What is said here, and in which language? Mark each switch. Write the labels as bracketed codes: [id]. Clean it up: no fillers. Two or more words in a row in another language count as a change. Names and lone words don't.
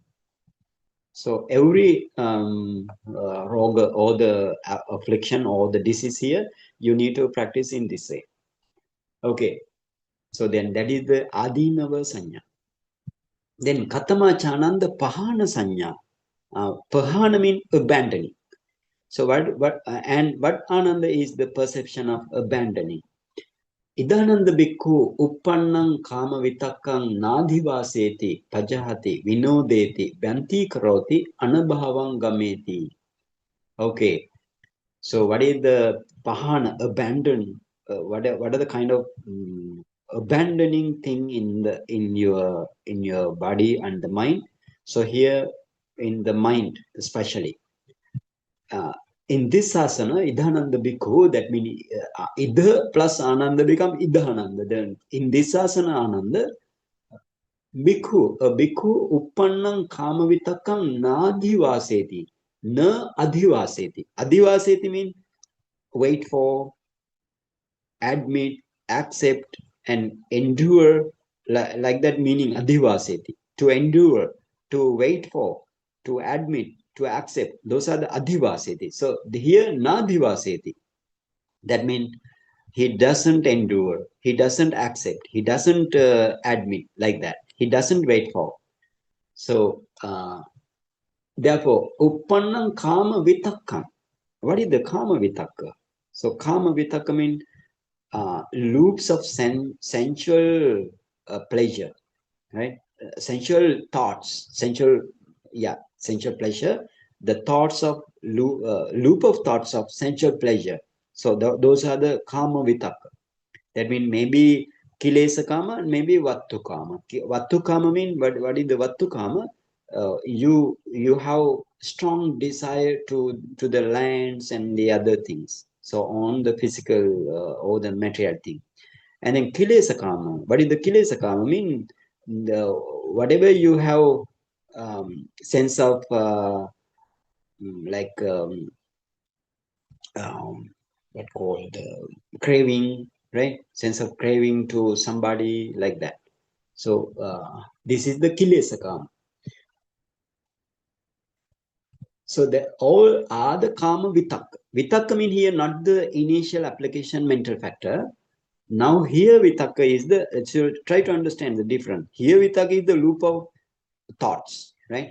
[en] So every roga or the affliction or the disease here, you need to practice in this way. Okay. So then that is the [pi] adinava sanya. Then Katama Chananda Pahana Sanya. [en] Pahana means abandoning. So what Ananda is the perception of abandoning. [pi] Idananda Bhikkhu Uppannang Kama Vitakang Nadhivaseti Pajahati Vinodeti Bhanti Karoti Anabhavang Gameti. [en] Okay. So what is the Pahana, abandon? What are the kind of abandoning thing in your body and the mind? So here in the mind especially, in this asana, [pi] Idhananda Bhikkhu, [en] that means Idha plus Ananda become Idhananda. Then in this asana Ananda, a [pi] bhikkhu uppannam kama vitakam na adhivaseti. Na adhivaseti. [en] Adhivaseti means wait for, admit, accept, and endure, like that meaning adhivaseti. To endure, to wait for, to admit, to accept. Those are the adhivaseti. So here nadhivaseti. That means he doesn't endure, he doesn't accept, he doesn't admit, like that. He doesn't wait for. So therefore, [pi] uppannam kama vitakam. [en] What is the [pi] kama vitaka? [en] So [pi] kama vitaka [en] means loops of sensual pleasure, right? Sensual thoughts, sensual pleasure. The thoughts of loop of thoughts of sensual pleasure. So those are the [pi] kama vitaka. [en] That means maybe [pi] kilesa kama [en] and maybe [pi] vattu kama. Vattu kama [en] means what is the [pi] vattu kama? [en] You have strong desire to the lands and the other things. So on the physical or the material thing. And then [pi] kilesa kama. [en] What is the [pi] kilesa kama? [en] Mean whatever you have sense of like what called craving, right? Sense of craving to somebody, like that. So this is the [pi] kilesa kama. [en] So the all are the [pi] kama vitaka. [en] Vitaka mean here not the initial application mental factor. Now here vitaka is the, so try to understand the difference. Here vitaka is the loop of thoughts, right?